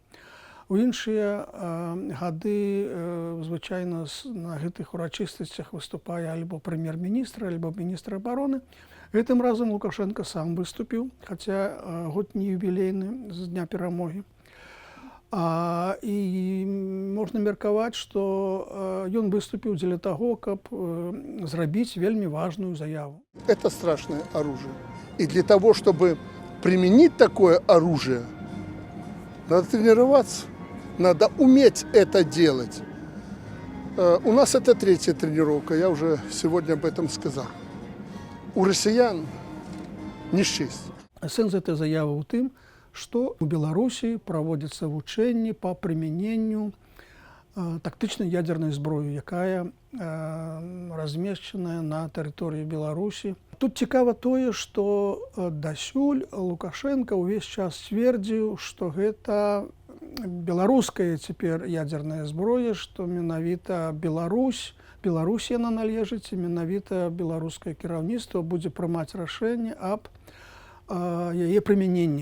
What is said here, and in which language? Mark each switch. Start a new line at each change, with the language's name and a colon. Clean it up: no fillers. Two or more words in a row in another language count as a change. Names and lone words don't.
Belarusian: У іншыя гады звычайна на гэтых урачыстасцях выступае альбо прэм'ер-міністр, альбо міністр абароны. Гэтым разам Лукашенко сам выступіў, хаця год не юбілейны з Дня перамогі. І можна меркаваць, што ён выступіў дзеля таго, каб зрабіць вельмі важную заяву.
Russian: Это страшное оружие. И для того, чтобы применить такое оружие, надо тренироваться, надо уметь это делать. У нас это третья тренировка, я уже сегодня об этом сказал. У россиян не счесть.
Belarusian: Сэнс этой заявы ў тым, што у Беларусі праводзяцца вучэнні па прымяненню тактычнай ядзернай зброі, якая размешчаная на тэрыторыі Беларусі. Тут цікава тое, што дасюль Лукашенко ўвесь час цвердзіў, што гэта беларуская цяпер ядзерная зброя, што менавіта Беларусь яна належыць, і менавіта беларускае кіраўніцтва будзе прымаць рашэнне аб яе прымяненні.